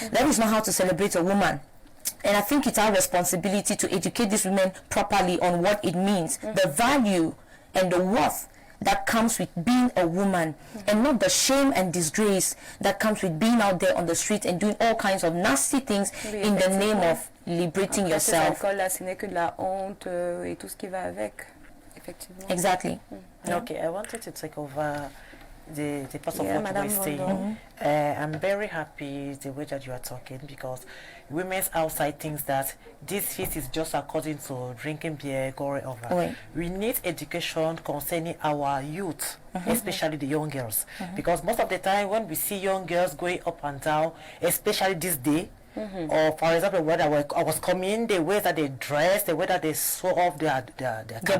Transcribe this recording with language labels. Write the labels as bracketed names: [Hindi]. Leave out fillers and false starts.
[English] That is not how to celebrate a woman. And I think it's our responsibility to educate these women properly on what it means, the value and the worth that comes with being a woman, and not the shame and disgrace that comes with being out there on the street and doing all kinds of nasty things in the name of liberating yourself. [French] Là, ce n'est que de la honte et tout ce qui va avec, effectivement. [English] Exactly. Okay, I wanted to take over the part of Yeah, what Madame you were saying. I'm very happy the way that you are talking, because women's outside thinks that this feast is just according to drinking beer, going over. [French] Oui. [English] We need education concerning our youth, especially the young girls, because most of the time when we see young girls going up and down, especially this day, or for example when I was coming, the way that they dress, the way that they show off their cabal,